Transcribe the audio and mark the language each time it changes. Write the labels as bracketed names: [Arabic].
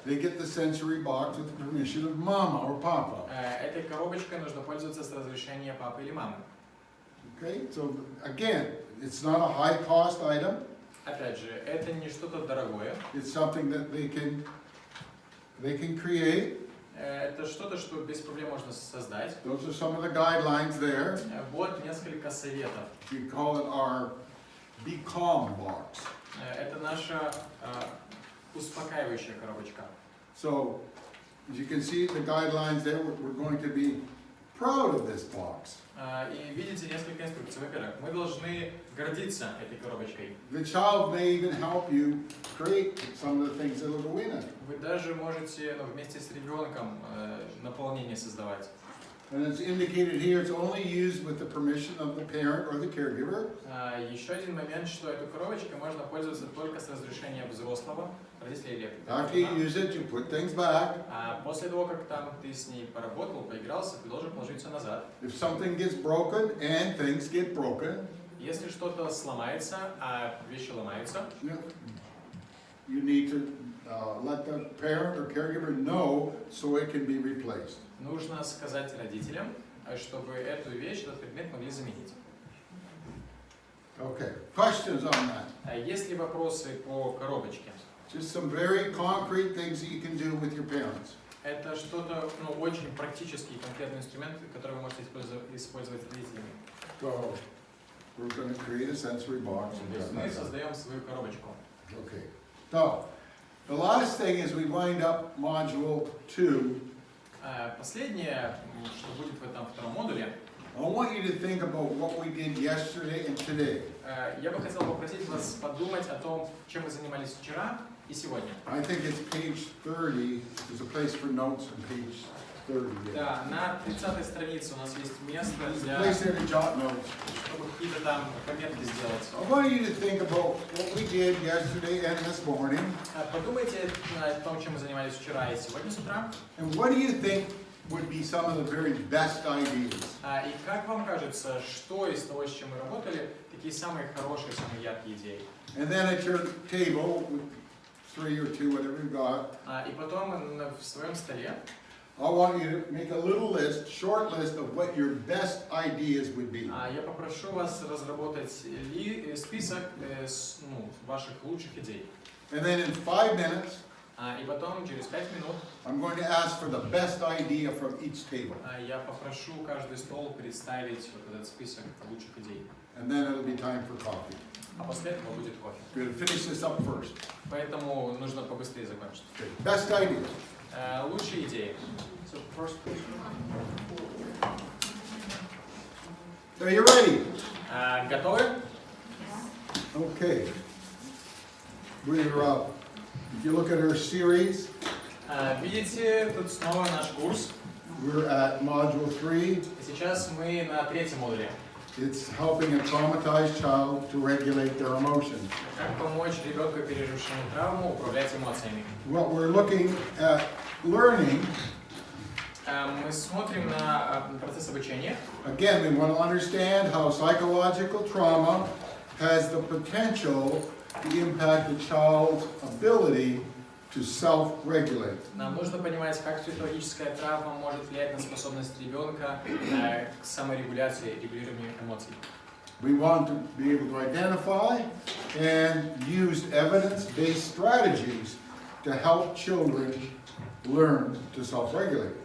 [English] They get the sensory box with the permission of mama or papa. [Russian] Этой коробочкой нужно пользоваться с разрешения папы или мамы. [English] Okay, so again, it's not a high cost item. [Russian] Опять же, это не что-то дорогое. [English] It's something that they can create. [Russian] Это что-то, что без проблем можно создать. [English] Those are some of the guidelines there. [Russian] Вот несколько советов. [English] We call it our Be Calm box. [Russian] Это наша успокаивающая коробочка. [English] So, as you can see the guidelines there, we're going to be proud of this box. [Russian] И видите несколько инструкций. Во-первых, мы должны гордиться этой коробочкой. [English] The child may even help you create some of the things that will go in it. [Russian] Вы даже можете вместе с ребенком наполнение создавать. [English] And it's indicated here, it's only used with the permission of the parent or the caregiver. [Russian] Еще один момент, что эту коробочкой можно пользоваться только с разрешения взрослого, родителя или [English] After you use it, you put things back. [Russian] После того, как там ты с ней поработал, поигрался, ты должен положить все назад. [English] If something gets broken, and things get broken, [Russian] Если что-то сломается, а вещи ломаются, [English] you need to let the parent or caregiver know so it can be replaced. [Russian] нужно сказать родителям, чтобы эту вещь, этот предмет могли заменить. [English] Okay, questions on that? [Russian] Есть ли вопросы по коробочке? [English] Just some very concrete things that you can do with your parents. [Russian] Это что-то очень практический и конкретный инструмент, который вы можете использовать с родителями. [English] So, we're going to create a sensory box. [Russian] То есть мы создаем свою коробочку. [English] Okay. So, the last thing is we wind up module 2. [Russian] Последнее, что будет в этом втором модуле, [English] I want you to think about what we did yesterday and today. [Russian] я бы хотел попросить вас подумать о том, чем мы занимались вчера и сегодня. [English] I think it's page 30. There's a place for notes on page 30. [Russian] Да, на 30-й странице у нас есть место [English] There's a [Russian] для, [English] place there to jot notes. [Russian] чтобы какие-то там пометки сделать. [English] I want you to think about what we did yesterday and this morning. [Russian] Подумайте о том, чем мы занимались вчера и сегодня с утра. [English] And what do you think would be some of the very best ideas? [Russian] И как вам кажется, что из того, с чем мы работали, такие самые хорошие, самые яркие идеи? [English] And then at your table, with 3 or 2, whatever you got, [Russian] И потом в своем столе [English] I want you to make a little list, short list of what your best ideas would be. [Russian] я попрошу вас разработать список ваших лучших идей. [English] And then in 5 minutes, [Russian] И потом, через 5 минут, [English] I'm going to ask for the best idea from each table. [Russian] я попрошу каждый стол представить вот этот список лучших идей. [English] And then it'll be time for coffee. [Russian] А после этого будет кофе. [English] We're going to finish this up first. [Russian] Поэтому нужно побыстрее закончить. [English] Okay. Best ideas. [Russian] Лучшие идеи. [English] So first, Are you ready? [Russian] готовы? [English] Okay. We're, if you look at our series, [Russian] Видите, тут снова наш курс. [English] we're at module 3. [Russian] Сейчас мы на третьем модуле. [English] It's helping a traumatized child to regulate their emotions. [Russian] Как помочь ребенку, пережившему травму, управлять эмоциями. [English] What we're looking at learning, [Russian] Мы смотрим на процесс обучения. [English] again, we want to understand how psychological trauma has the potential to impact a child's ability to self-regulate. [Russian] Нам нужно понимать, как психологическая травма может влиять на способность ребенка к саморегуляции и регулированию эмоций. [English] We want to be able to identify and use evidence-based strategies to help children learn to self-regulate.